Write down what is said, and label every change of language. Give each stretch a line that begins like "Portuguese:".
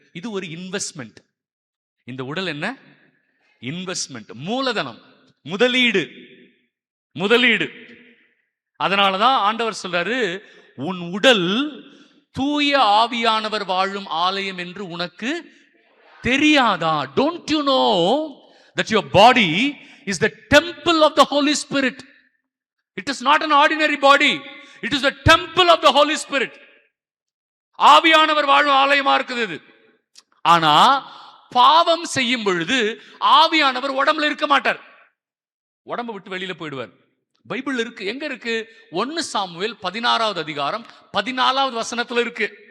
Tamil: இது ஒரு இன்வெஸ்ட்மெண்ட். இந்த உடல் என்ன? இன்வெஸ்ட்மெண்ட், மூலதனம், முதலீடு. முதலீடு. அதனாலதான் ஆண்டவர் சொல்றாரு, உன் உடல் தூய ஆவியானவர் வாழும் ஆலயம் என்று உனக்கு தெரியாதா?
English: Don't you know that your body is the temple of the Holy Spirit? It is not an ordinary body. It is the temple of the Holy Spirit.
Tamil: ஆவியானவர் வாழும் ஆலயமா இருக்குது இது. ஆனா பாவம் செய்யும் பொழுது ஆவியானவர் உடம்புல இருக்க மாட்டார், உடம்பு விட்டு வெளியில போயிடுவார். பைபிள் இருக்கு. எங்க இருக்கு? 1 சாமுவேல் 16வது அதிகாரம் 14வது வசனத்துல இருக்கு.